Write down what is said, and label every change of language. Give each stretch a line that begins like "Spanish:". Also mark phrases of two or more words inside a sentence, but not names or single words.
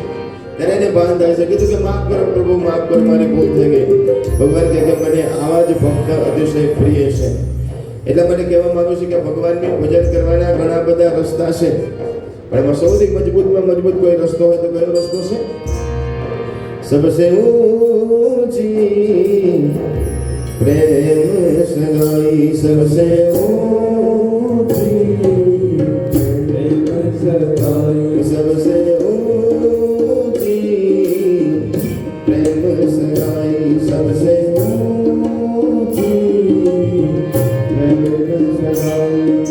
Gujarati: ત્યારે એને ભાન થાય છે. કીધું કે માફ કરો પ્રભુ, માફ કરો, મારી ભૂલ થઈ ગઈ. ભગવાન કહે કે મને આવા જ ભક્ત અતિશય પ્રિય છે. એટલા માટે કહેવા માંગુ છું કે ભગવાનનું ભજન કરવાના ઘણા બધા રસ્તા છે, પણ એમાં સૌથી મજબૂતમાં મજબૂત કોઈ રસ્તો હોય તો કયો રસ્તો છે?
Hindi: सबसे ऊंची प्रेम सगाई, सबसे ऊंची प्रेम सगाई, सबसे ऊंची प्रेम सगाई, सबसे ऊंची प्रेम सगाई.